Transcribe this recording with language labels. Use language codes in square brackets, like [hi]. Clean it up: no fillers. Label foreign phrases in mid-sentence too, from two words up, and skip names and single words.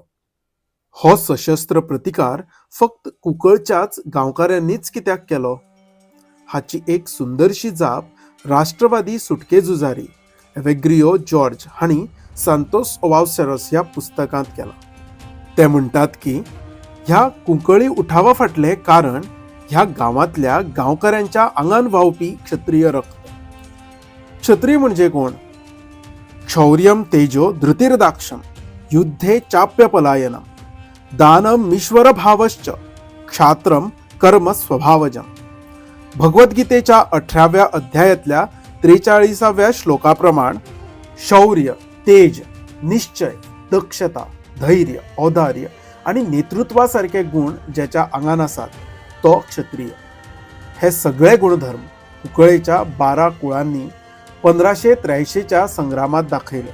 [kok] हो सशस्त्र प्रतिकार फक्त कुंकळच्याच गांवकाऱ्यांनीच कित्याक केलो हाची एक सुंदरशी जाप राष्ट्रवादी सुटके झुजारी एवेग्रियो जॉर्ज हांणी सांतोस ओवावसेरोस ह्या पुस्तकांत केला. ते म्हणटात की ह्या कुंकळी उठावा फाटले कारण ह्या गांवांतल्या गांवकाऱ्यांच्या आंगान व्हांवपी क्षत्रिय रक्त. क्षत्रिय म्हणजे कोण? [sa] शौर्यम तेजो धृतिर्दाक्षम युद्धे चाप्य पलायनम दानम ईश्वर भावश्च क्षात्रम कर्म स्वभावजम. [kok] भगवद्गीतेच्या 18व्या अध्यायातल्या 43व्या श्लोकाप्रमाण शौर्य, तेज, निश्चय, दक्षता, धैर्य, औदार्य आणि नेतृत्वासारखे गुण ज्याच्या आंगान आसात तो क्षत्रिय. हे सगळे गुणधर्म कुंकळेच्या 12 कुळांनी 1583च्या संग्रामात दाखयले.